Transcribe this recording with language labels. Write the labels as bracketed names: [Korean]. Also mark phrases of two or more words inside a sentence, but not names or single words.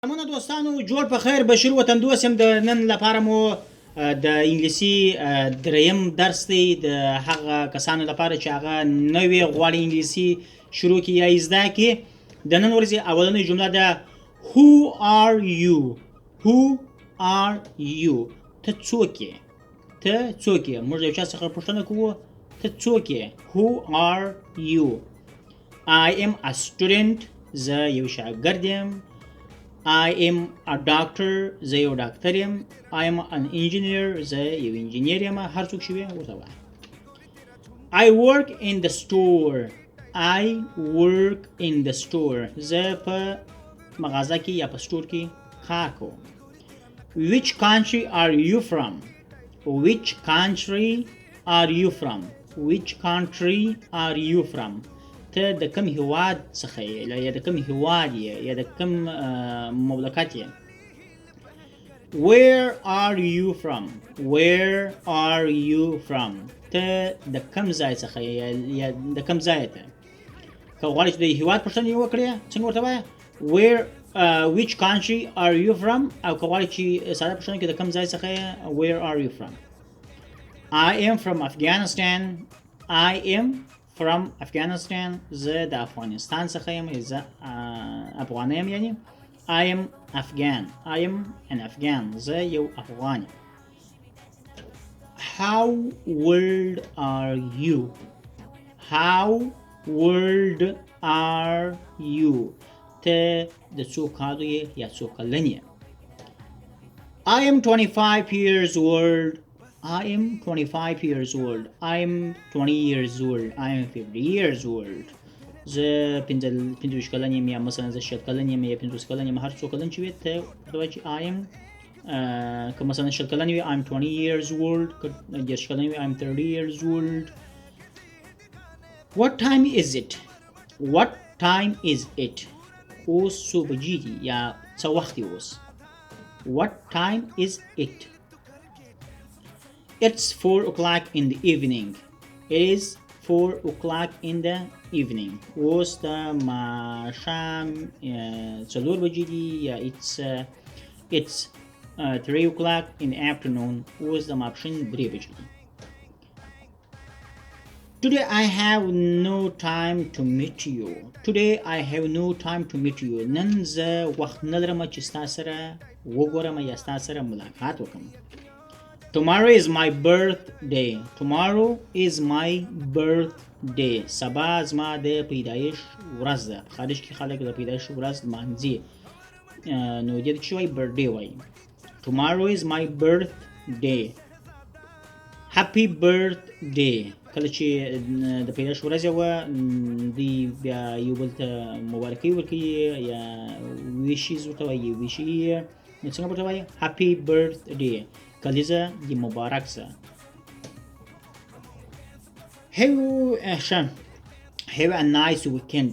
[Pashto] همونه دوستانو جوړ په خیر بشیر وطن دوست يم د نن لپاره مو د انګلیسي دریم درس دی د هغه کسانو لپاره چې هغه نوې غواړي انګلیسي شروع کړي یا زده کړي د نن ورځې اولنۍ جمله ده [English] Who are you? Who are you? [Pashto] ته څوک یې؟ ته څوک یې؟ موږ یو چا څخه پوښتنه کوو ته څوک یې؟ [English] Who are you? I am a student. [Pashto] زه یو شاګرد یم. [English] I am a doctor. [Pashto] زه یو ډاکټر یم. [English] I am an engineer. [Pashto] زه یو انجینیر یم. هر څوک چې وي ورته وایه. [English] I work in the store. I work in the store. [Pashto] زه په مغازه کې یا په سټور کې کار کوم. [English] Which country are you from? Which country are you from? Which country are you from? [Pashto] ته د کوم هیواد څخه یې یا د کوم هیواد یې یا د کوم مملکت یې. [English] Where are you from? Where are you from? [Pashto] ته د کوم ځای څخه یې یا د کوم ځای ته. که غواړې چې د هیواد پوښتنه یې وکړې څنګه ورته وایه [English] Where which country are you from? [Pashto] او که غواړې چې ساده پوښتنه کې د کوم ځای څخه یې [English] Where are you from? I am from Afghanistan. I am from Afghanistan. [Pashto] زه د افغانستان څخه یم. زه افغان یم یعنی [English] I am Afghan. I am an Afghan. [Pashto] زه یو افغان یم. [English] How old are you? How old are you? [Pashto] ته د څو کالو یې یا څو کلن یې. [English] I am 25 years old. I am 25 years old. I am 20 years old. I am 50 years old. [Pashto] زه 25 کلن یم یا مثلا زه 60 کلن یم یا 50 کلن یم. هر څو کلن چې وي ته ورته وایه چې [English] I am [Pashto] که مثلا 60 کلن وي [English] I am 20 years old. [Pashto] که 30 کلن وي [English] I am 30 years old. What time is it? What time is it? [Pashto] اوس څو بجې دي یا څه وخت دی اوس. [English] What time is it? It's 4 o'clock in the evening. It is 4 o'clock in the evening. [Pashto] اوس د ماښام 4 بجې دي یا [English] it's 3 o'clock in the afternoon. [Pashto] اوس د ماپښین 3 بجې دي. [English] Today I have no time to meet you. Today I have no time to meet you. [Pashto] نن زه وخت نه لرم چې ستا سره وګورم یا ستا سره ملاقات وکړم. [English] Tomorrow is my birthday. Tomorrow is my birthday. [Pashto] سبا زما د پیدایش ورځ ده. په خارج کې خلک د پیدایش ورځ لمانځي. نو دې ته چې وایي birthday وایي. [English] Tomorrow is my birthday. Happy birthday. [Pashto] کله چې د پیدایش ورځ یې وه دوی بیا یو بل ته مبارکۍ ورکوي یا ویشیز ورته وایي ویشي نو څنګه ورته وایي [English] Happy birthday. [Pashto] کلیزه دې مبارک شه. [English] Have a nice weekend.